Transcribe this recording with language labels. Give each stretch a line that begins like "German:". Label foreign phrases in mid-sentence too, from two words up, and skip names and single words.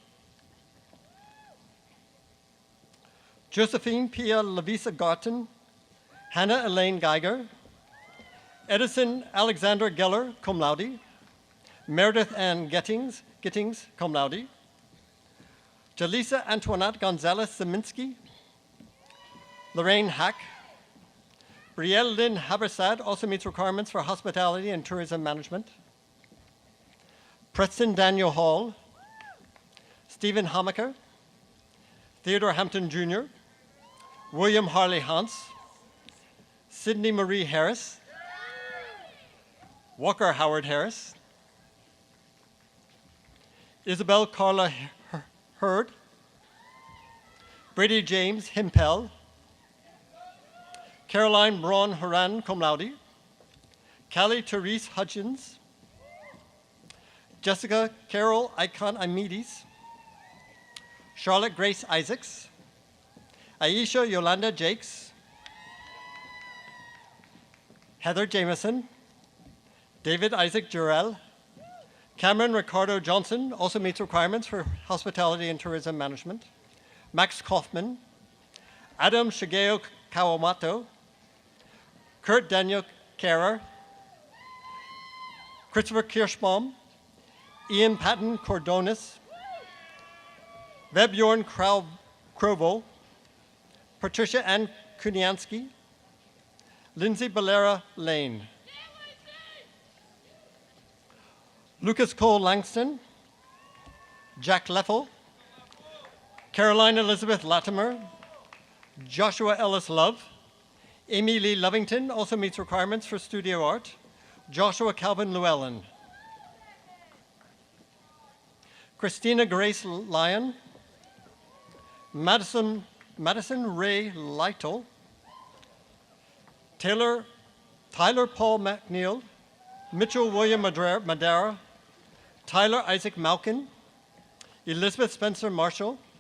English: Josephine Pia Lavisa Garten, Hannah Elaine Geiger, Edison Alexander Geller,
Latin: cum laude,
English: Meredith Ann Gittings,
Latin: cum laude,
English: Jalisa Antoinette Gonzalez Zeminski, Lorraine Hack, Brielle Lynn Habersad, also meets requirements for hospitality and tourism management. Preston Daniel Hall, Stephen Hamaker, Theodore Hampton Jr., William Harley Hans, Sydney Marie Harris, Walker Howard Harris, Isabel Carla Hurd, Brady James Himpel, Caroline Braun Horan,
Latin: cum laude,
English: Callie Therese Hutchins, Jessica Carol Icon Amides, Charlotte Grace Isaacs, Aisha Yolanda Jakes, Heather Jameson, David Isaac Jurel, Cameron Ricardo Johnson, also meets requirements for hospitality and tourism management, Max Kaufman, Adam Shigeo Kawamoto, Kurt Daniel Karer, Christopher Kirschbaum, Ian Patton Cordonis, Vebjorn Krovo, Patricia Ann Kuniansky, Lindsay Balera Lane, Lucas Cole Langston, Jack Leffel, Caroline Elizabeth Latimer, Joshua Ellis Love, Amy Lee Lovington, also meets requirements for studio art, Joshua Calvin Llewellyn, Christina Grace Lyon, Madison Ray Lytle, Tyler Paul McNeil, Mitchell William Madera, Tyler Isaac Malkin, Elizabeth Spencer Marshall,